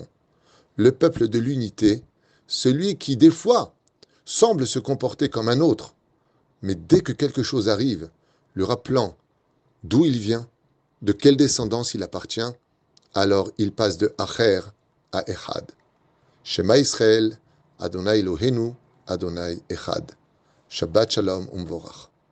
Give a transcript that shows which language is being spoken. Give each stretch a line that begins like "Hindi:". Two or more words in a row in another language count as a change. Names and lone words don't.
French: Le peuple de l'unité, celui qui, des fois, semble se comporter comme un autre, mais dès que quelque chose arrive, lui rappelant d'où il vient, de quelle descendance il appartient, alors il passe de Acher à Echad.
Hebrew: שמע ישראל, אדוני אלוהינו, אדוני אחד. שבת שלום ומבורך.